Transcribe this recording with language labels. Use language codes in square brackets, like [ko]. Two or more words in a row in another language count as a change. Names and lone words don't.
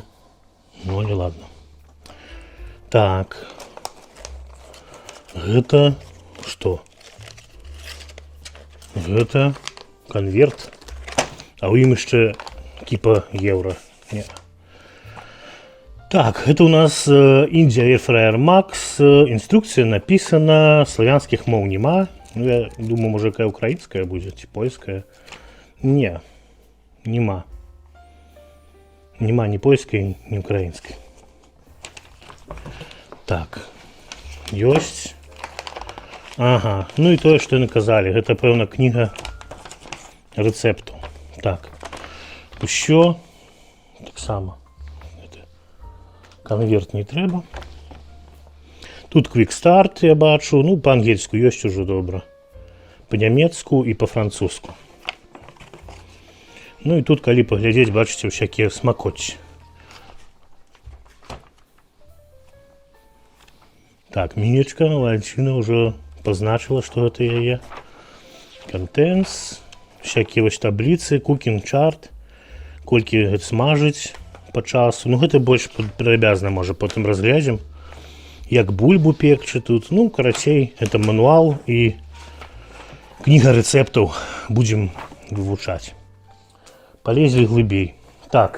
[be] Ну, але ладно. Так. Гэта што? Гэта конверт. А ў ім яшчэ кіпа еўра. Не. [ru] Так, это у нас India Air Fryer Max. Инструкция написана, славянских мов нема. Ну, я думаю, может, какая украинская будет, польская. Не, нема. Нема ни польской, ни украинской. [be] Так, ёсць. [ru] Ага, ну и то, что наказали. Это, певна, книга рецепту. Так, еще так само. [be] Конверт не трэба. Тут [en] Quick Start [be] я бачу. Ну, по-ангельску ёсць уже добра. По-нямецку и по-французску. Ну и тут, калі паглядзець, бачыце всякие смакоці. [ru] Так, Минечка, Валентина уже позначила, что это яе. Contents. Всякие вось таблицы. [en] Cooking chart. [be] Колькі смажыць по часу. Ну, гэта больш падрабязна, можа, потым разглядзім. Як бульбу пекчы тут. Ну, карацей, это мануал і кніга рэцэптаў будзем вывучаць. Полезлі глыбей. Так.